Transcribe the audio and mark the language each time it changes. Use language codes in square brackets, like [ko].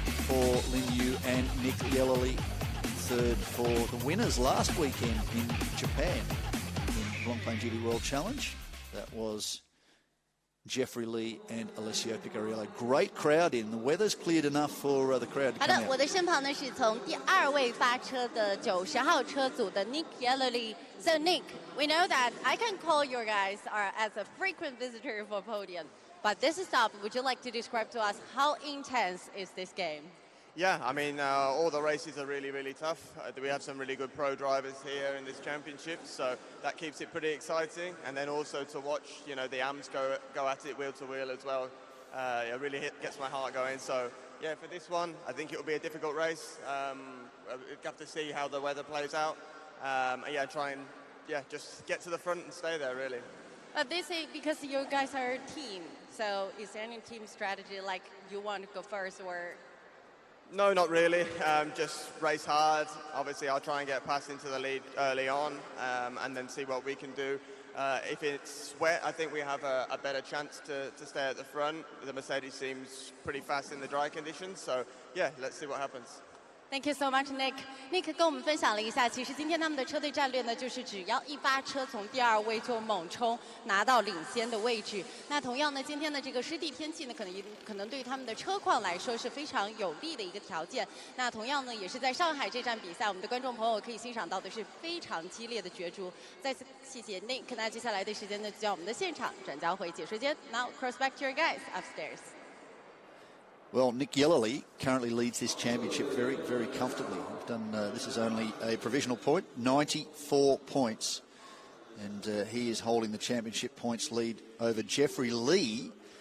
[en] for Lin Yu and Nick Yellerly. Third for the winners last weekend in Japan in Blancpain GT World Challenge. That was Jeffrey Lee and Alessio Picariello. Great crowd in. The weather's cleared enough for the crowd to [zh] 好 [en] come [zh] 的， [en] out. [zh] 我的身旁呢是从第2位发车的90号车组的 Nick Yellerly. [en] So Nick, we know that I can call your guys are as a frequent visitor for podium, but this stop, would you like to describe to us how intense is this game? Yeah, I mean, all the races are really, really tough. We have some really good pro drivers here in this championship, so that keeps it pretty exciting. And then also to watch, you know, the AMs go at it wheel to wheel as well. It really gets my heart going. So, yeah, for this one, I think it will be a difficult race. We'll have to see how the weather plays out. And yeah, try and, yeah, just get to the front and stay there, really. They say because you guys are a team, so is there any team strategy like you want to go first or? No, not really. Just race hard. Obviously, I'll try and get past into the lead early on and then see what we can do. If it's wet, I think we have a better chance to stay at the front. The Mercedes seems pretty fast in the dry conditions. So, yeah, let's see what happens. Thank you so much, Nick. [zh] Nick 跟我们分享了一下，其实今天他们的车队战略呢，就是只要一发车从第2位就猛冲，拿到领先的位置。那同样呢，今天的这个湿地天气呢，可能对于他们的车况来说是非常有利的一个条件。那同样呢，也是在上海这站比赛，我们的观众朋友可以欣赏到的是非常激烈的角逐。再次谢谢 Nick。那接下来的时间呢，就将我们的现场转交回解说间。 [en] Now cross back to your guys upstairs. Well, Nick Yellerly currently leads this championship very, very comfortably. We've done, this is only a provisional point, 94 points. And he is holding the championship points lead over Jeffrey Lee.